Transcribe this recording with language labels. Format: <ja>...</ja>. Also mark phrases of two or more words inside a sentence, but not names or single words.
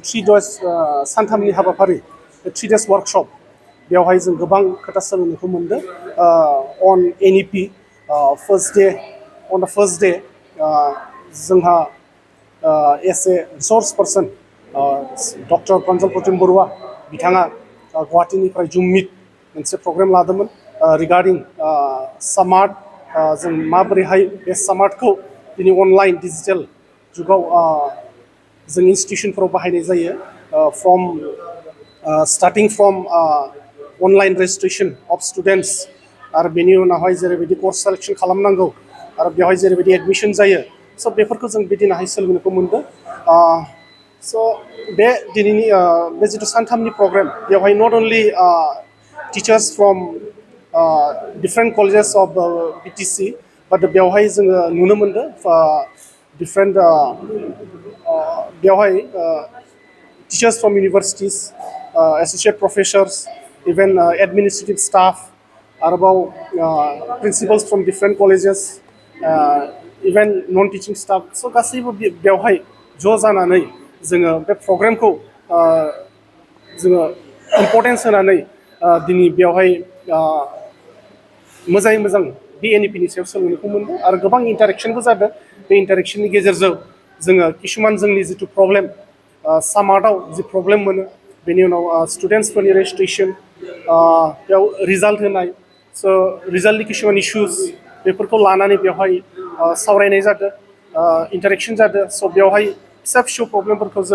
<brx>3 days सानथामनि हाबाफारि बे 3 days वर्कशप बेवहाय जों गोबां खोथा सोलोंनायखौ मोनदों अन</brx> <en>NEP on the first day</en> <brx>जोंहा</brx> <en>as a resource person doctor</en> <brx>प्रन्जल प्रतिम बरुवा बिथाङा गुवाहाटीनिफ्राय जुम मिट मोनसे प्रग्राम लादोंमोन रिगार्डिं स्मार्ट जों माबोरैहाय बे स्मार्टखौ दिनै</brx> <en>online digital</en> <brx>जुगाव जों इन्स्टिटिउसनफोराव बाहायनाय जायो</brx> <en>starting from online registration of students</en> <brx>आरो बेनि उनावहाय जेरैबायदि</brx> <en>course selection</en> <brx>खालामनांगौ आरो बेवहाय जेरैबायदि एडमिशन जायो स' बेफोरखौ जों बेदिनाहाय सोलोंनोखौ मोनदों स' बे दिनैनि बे जितु सानथामनि प्रग्राम बेवहाय</brx> <en>not only teachers फ्रम different colleges of BTC but</en> <brx>बेवहाय जोङो नुनो मोनदों</brx> <en>different बेवहाय teachers from universities associate professors even administrative staff आरोबाव principals from different colleges even non-teaching staff so</en> <brx>गासैबो बेवहाय ज' जानानै जोङो बे प्रग्रामखौ जोङो इम्परटेन्स होनानै दिनै बेवहाय मोजाङै मोजां बे NEPनि सायाव सोलोंनायखौ मोनदों आरो गोबां इन्टारेक्शनबो जादों बे इन्टारेक्शननि गेजेरजों जोङो किसुमान जोंनि जितु प्रब्लेम सामार्टआव जि प्रब्लेम मोनो बेनि उनाव स्टुडेन्टसफोरनि रेजिस्ट्रेसन बेयाव रिजाल्ट होनाय स' रिजाल्टनि किसुमान इशुस बेफोरखौ लानानै बेवहाय सावरायनाय जादों इन्टारेक्शन जादों स' बेवहाय फिसा फिसौ प्रब्लेमफोरखौ जों</brx>